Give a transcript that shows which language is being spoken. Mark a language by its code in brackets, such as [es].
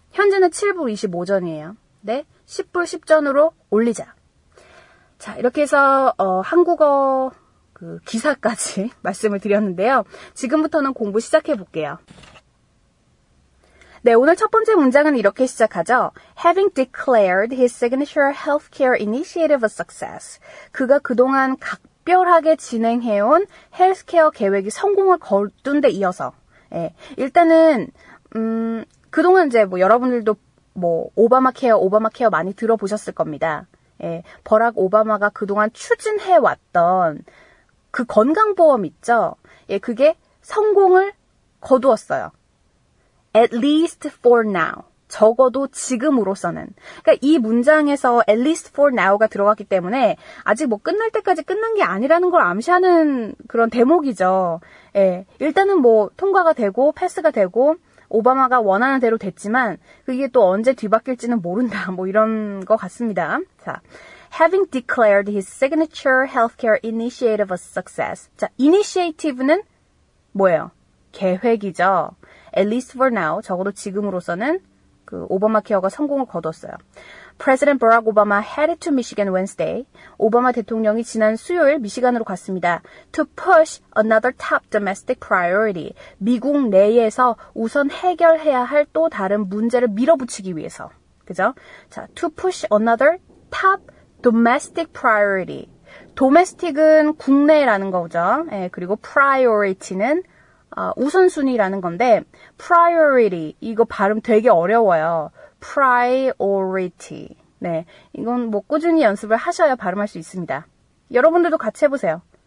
[ko] 현재는 7불 25전이에요. 네, 10불 10전으로 올리자. 자, 이렇게 해서 한국어 그 기사까지 말씀을 드렸는데요. 지금부터는 공부 시작해 볼게요. 네, 오늘 첫 번째 문장은 이렇게 시작하죠. [en] Having declared his signature healthcare initiative a success. [ko] 그가 그동안 각별하게 진행해온 헬스케어 계획이 성공을 거둔 데 이어서. 예, 일단은 그동안 이제 뭐 여러분들도 뭐 오바마 케어 많이 들어보셨을 겁니다. 예, 버락 오바마가 그동안 추진해왔던 그 건강보험 있죠? 예, 그게 성공을 거두었어요. [en] At least for now. [ko] 적어도 지금으로서는. 그러니까 이 문장에서 [en] at least for now [ko] 가 들어갔기 때문에 아직 뭐 끝날 때까지 끝난 게 아니라는 걸 암시하는 그런 대목이죠. 예, 일단은 뭐 통과가 되고 패스가 되고 오바마가 원하는 대로 됐지만 그게 또 언제 뒤바뀔지는 모른다. 뭐 이런 것 같습니다. [en] 자, having declared his signature healthcare initiative a success. [ko] 자, initiative는 뭐예요? 계획이죠. [en] At least for now, [ko] 적어도 지금으로서는 그 오바마 케어가 성공을 거뒀어요. [en] President Barack Obama headed to Michigan Wednesday. [ko] 오바마 대통령이 지난 수요일 미시간으로 갔습니다. [en] To push another top domestic priority. [ko] 미국 내에서 우선 해결해야 할 또 다른 문제를 밀어붙이기 위해서. 그죠? [en] 자, to push another top domestic priority. [ko] domestic은 국내라는 거죠. 예, 그리고 priority는 우선순위라는 건데 priority 이거 발음 되게 어려워요. [en] priority. [ko] 네, 이건 뭐 꾸준히 연습을 하셔야 발음할 수 있습니다. 여러분들도 같이 해보세요.